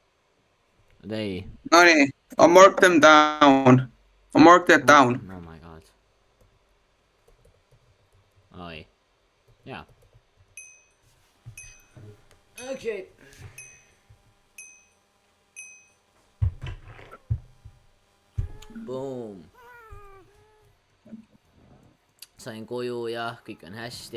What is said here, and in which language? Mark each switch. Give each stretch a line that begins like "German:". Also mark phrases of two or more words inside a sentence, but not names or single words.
Estonian: ei. Nonii,
English: I'll mark them down. I'll mark that down. oh my god.
Estonian: oi. jaa. okei. Boom. sain koju ja kõik on hästi.